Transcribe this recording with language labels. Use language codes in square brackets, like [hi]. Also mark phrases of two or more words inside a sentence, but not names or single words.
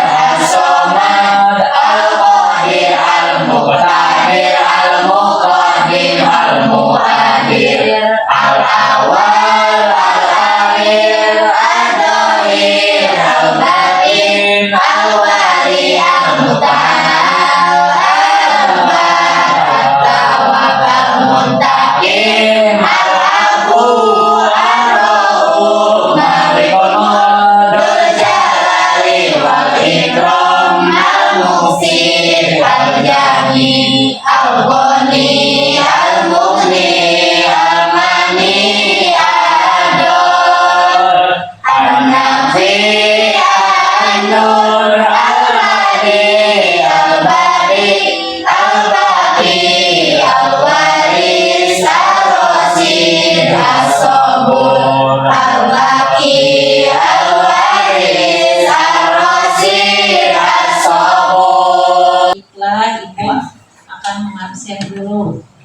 [ar] الصمد. القادر. المقتدر. المقدم. المؤخر. الأول. الآخر. الظاهر. الباطن. الوالي. المتعالي. البر. التواب. المنتقم. العفو. الرؤوف. مالك الملك. ذو الجلال والإكرام. المحسن. الجامع. الغني. المغني. المانع. العدل. النافع. النور. الهادي. Al-Bari. Al-Baqi. الوارث. الرشيد. الصبور. الباقي. الوارث. الرشيد. As-Sabur. [id] Baiklah, Ibu akan mengabsen dulu.